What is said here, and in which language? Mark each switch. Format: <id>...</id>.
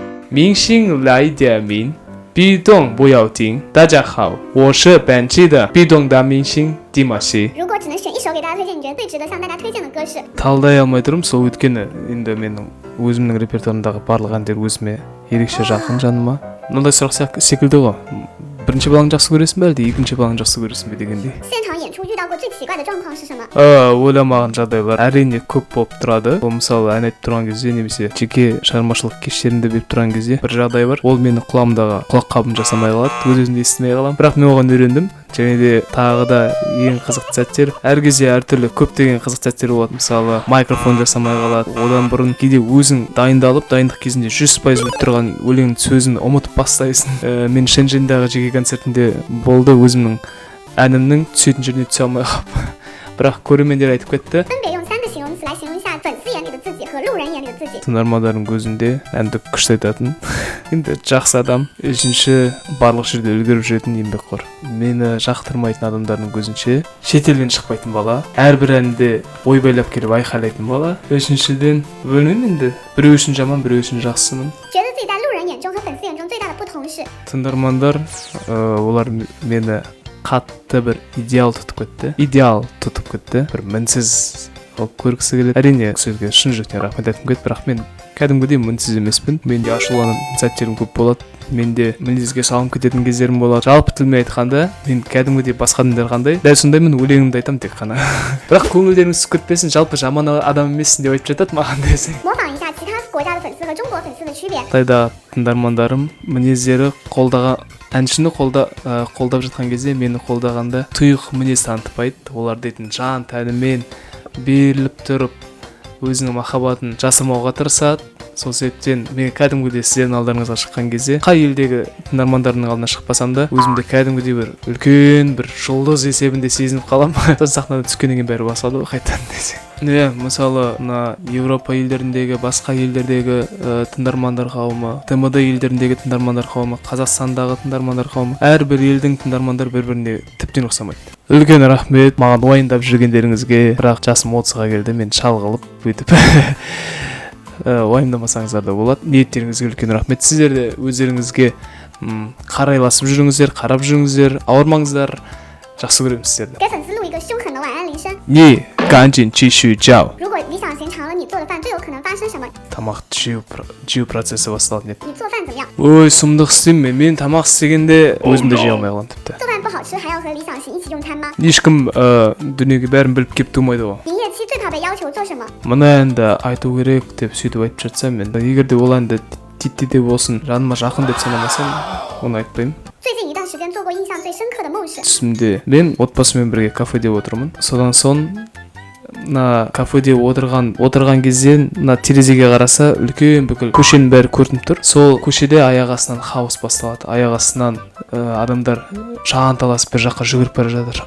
<zh>明星来点名，壁咚不要停。大家好，我是本期的壁咚大明星迪玛希。如果只能选一首给大家推荐，你觉得最值得向大家推荐的歌是？</zh> <kk>талдай алмай тұрмын, сол өйткені енді менің өзімнің репертуарымдағы барлық әндер өзіме ерекше жақын жаныма. Мындай сұрақ секілді ғой. Бірінші балаңды жақсы көресің бе әлде екінші балаңды жақсы көресің бе дегендей.</kk> <zh>现场演出遇到过最奇怪的状况是什么？</zh> <kk>ойламаған жағдайлар әрине көп болып тұрады. Ол мысалы ән айтып тұрған кезде немесе жеке шығармашылық кештерінде беріп тұрған кезде бір жағдай бар. Ол менің құлағымдағы құлаққабын жасамай қалады, өз-өзімді естімей қаламын. Бірақ мен оған үйрендім. Және де тағы да ең қызықты сәттер, әр кезде әртүрлі көптеген қызықты сәттер болады. Мысалы микрофон жасамай қалады. Одан бұрын кейде өзің дайындалып, дайындық кезінде 100% өтіп тұрған өлеңнің сөзін ұмытып бастайсың. Мен Шэньчжэньдағы жеке концертінде болды, өзімнің әнімнің түсетін жеріне түсе алмай қалып. Бірақ көрермендер айтып кетті.</kk> <zh>分别用3个形容词来形容一下粉丝眼里的自己和路人眼里的自己。</zh> <kk>Тыңдармандардың көзінде әнді күшті айтатын. Енді жақсы адам, үшінші барлық жерде үлгеріп жүретін еңбекқор. Мені жақтырмайтын адамдардың көзінше шетелден шықпайтын бала, әрбір әнде ой байлап келіп айқайлайтын бала. Үшіншіден білмеймін енді, біреу үшін жаман, біреу үшін жақсымын.</kk> <zh>觉得自己在路人眼中和粉丝眼中最大的不同是？</zh> <kk>Тыңдармандар олар мені қатты бір идеал тұтып кетті. Бір мінсіз қылып көргісі келеді. Әрине сөзге шын жүректен рахмет айтқым келеді, бірақ мен кәдімгідей мінсіз емеспін. Менде ашуланатын сәттерім көп болады. Менде мінезге салынып кететін кездерім болады. Жалпы тілмен айтқанда, мен кәдімгідей басқа адамдар қандай, дәл сондай мен өлеңімді айтамын тек қана. Бірақ көңілдеріңіз түсіп кетпесін, жалпы жаман адам емессің деп айтып жатады маған десең.</kk> <zh>模仿一下其他国家的粉丝和中国粉丝的区别。</zh> <kk>Қытайдағы тыңдармандарым мінездері әншіні қолдап жатқан кезде мені қолдағанда тұйық мінез танытпайды. Олар дейтін жан тәнімен беріліп тұрып өзінің махаббатын жасырмауға тырысады. Сол себептен мен кәдімгідей сіздердің алдарыңызға шыққан кезде қай елдегі тыңдармандарымның алдына шықпасам да өзімді кәдімгідей бір үлкен бір жұлдыз есебінде сезініп қаламын. Сахнадан түскеннен кейін бәрі басылады ғой қайтадан десең. Мысалы мына Европа елдеріндегі, басқа елдердегі тыңдармандар қауымы, ТМД елдеріндегі тыңдармандар қауымы, Қазақстандағы тыңдармандар қауымы, әрбір елдің тыңдармандары бір-біріне тіптен ұқсамайды. Үлкен рахмет маған уайымдап жүргендеріңізге. Бірақ жасым 30-ға келді, мен шалғылып өйтіп уайымдамасаңыздар да болады. Ниеттеріңізге үлкен рахмет. Сіздер де өздеріңізге қарайласып жүріңіздер, қарап жүріңіздер, ауырмаңыздар. Жақсы көремін сіздерді.</kk> <zh>给粉丝录一个凶狠的晚安铃声。 Не, ганжин чишу жау. 如果理想型尝了你做的饭，最有可能发生什么？</zh> <kk>Тамақты жеу процесі басталды.</kk> <zh>你做饭怎么样？</zh> <kk>Ой, сұмдық істеймін. Мен тамақ істегенде өзімді жей алмай қаламын тіпті.</kk> <zh>做饭不好吃还要和理想型一起用餐吗？</zh> <kk>Ешкім дүниеге бәрін біліп кеп тумайды ғой.</kk> <zh>营业期最怕被要求做什么？</zh> <kk>Мына әнді айту керек деп сөйтіп айтып жатсам мен, егер де ол әнді титтей де болсын жаныма жақын деп санамасам, оны айтпаймын.</kk> <zh>最近一段时间做过印象最深刻的梦是？</zh> <kk>Түсімде мен отбасымен бірге кафеде отырмын. Содан соң мына кафеде отырған кезде мына терезеге қараса үлкен бүкіл көшенің бәрі көрініп тұр. Сол көшеде аяқ астынан хаос басталады. Аяқ астынан адамдар жанталасып бір жаққа жүгіріп бара жатыр.</kk>